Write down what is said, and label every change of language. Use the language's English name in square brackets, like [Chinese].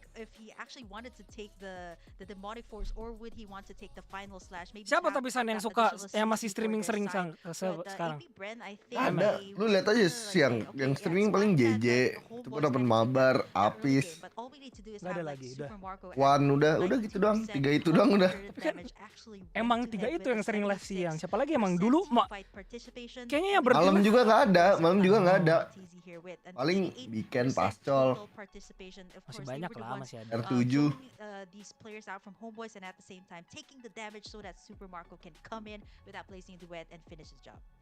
[English] If he actually wanted to take the demonic force, or would he want to take the final slash? Maybe [Indonesian] siapa tapi San yang suka, yang masih streaming sering sekarang? Ada, lu lihat aja siang yang streaming paling JJ, itu pun open mabar, Apis. Gak ada lagi, udah. Wan udah gitu doang, 3 itu doang udah. Emang 3 itu yang sering live siang. Siapa lagi emang dulu kayaknya yang malam juga nggak ada, paling weekend Pascol masih banyak lah, masih ada R7 [English] these players out from Homebois, and at the same time taking the damage so that Super Marco can come in without placing the duet and finish his job.